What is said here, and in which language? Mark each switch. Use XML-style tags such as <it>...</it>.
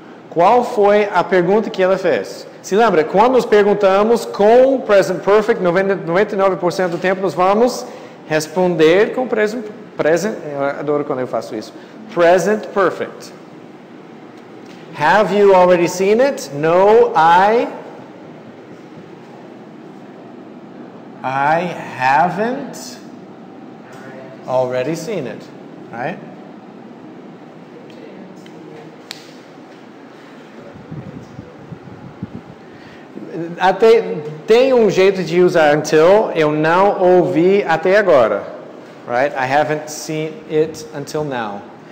<pt>Qual foi a pergunta que ela fez? Se lembra, quando nos perguntamos com present perfect, 99% do tempo nós vamos responder com present, eu adoro quando eu faço isso.</pt> <en>Present perfect. Have you already seen it? No, I haven't already seen it. Right?</en> <pt>Até tem um jeito de usar until, eu não ouvi até agora.</pt> <en>Right? I haven't seen it until now.</en>